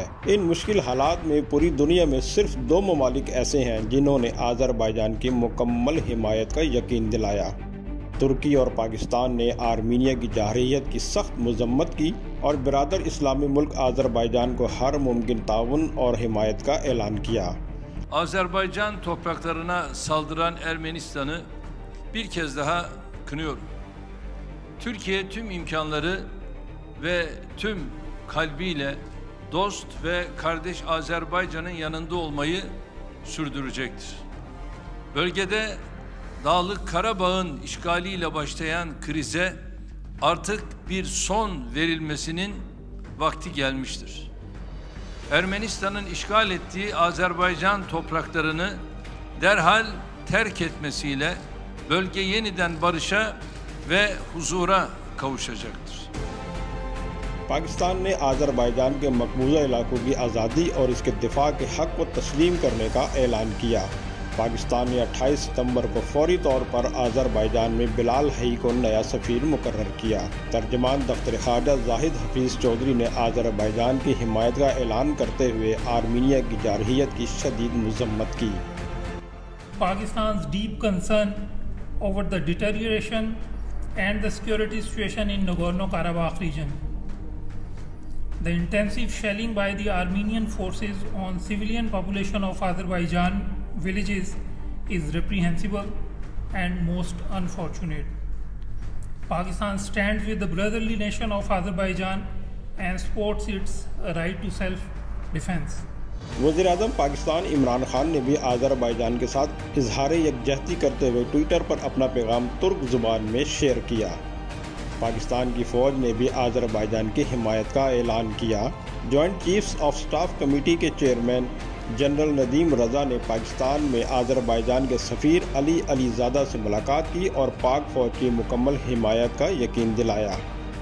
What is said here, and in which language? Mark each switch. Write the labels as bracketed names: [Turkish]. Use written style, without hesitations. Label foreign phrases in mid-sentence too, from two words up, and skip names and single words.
[Urdu] ان مشکل حالات میں پوری دنیا میں صرف 2 ممالک ایسے ہیں جنہوں نے آذربائیجان کی مکمل حمایت کا یقین دلایا. ترکی اور پاکستان نے آرمینیا کی جارحیت کی سخت مذمت کی اور برادر اسلامی ملک آذربائیجان کو ہر ممکن تعاون اور حمایت کا اعلان کیا. [Turkish] Azerbaycan topraklarına saldıran Ermenistan'ı bir kez daha kınıyorum. Türkiye tüm imkanları ve tüm kalbiyle dost ve kardeş Azerbaycan'ın yanında olmayı sürdürecektir. Bölgede Dağlık Karabağ'ın işgaliyle başlayan krize artık bir son verilmesinin vakti gelmiştir. Ermenistan'ın işgal ettiği Azerbaycan topraklarını derhal terk etmesiyle bölge yeniden barışa ve huzura kavuşacaktır. [Urdu] پاکستان نے آذربائیجان کے مقبوضہ علاقوں کی آزادی اور اس کے دفاع کے حق کو تسلیم کرنے کا اعلان کیا. پاکستان نے 28 ستمبر کو فوری طور پر آذربائیجان میں بلال حئی کو نیا سفیر مقرر کیا. ترجمان دفتر خارجہ زاہد حفیظ چوہدری نے آذربائیجان کی حمایت کا اعلان کرتے ہوئے آرمینیا کی جارحیت کی شدید مذمت کی. [English] Pakistan's deep concern over the deterioration and the security situation in Nagorno-Karabakh region. The intensive shelling by the Armenian forces on civilian population of Azerbaijan villages is reprehensible and most unfortunate. Pakistan stands with the brotherly nation of Azerbaijan and supports its right to self-defense. [Urdu] وزیر اعظم پاکستان عمران خان نے بھی آذربائیجان کے ساتھ اظہار یکجہتی کرتے ہوئے ٹویٹر پر اپنا پیغام ترک زبان میں شیئر کیا. پاکستان کی فوج نے بھی آذربائیجان کی حمایت کا اعلان کیا. جوائنٹ چیفس آف اسٹاف کمیٹی کے چیئرمین جنرل ندیم رضا نے پاکستان میں آذربائیجان کے سفیر علی علیزادہ سے ملاقات کی اور پاک فوج کی مکمل حمایت کا یقین دلایا.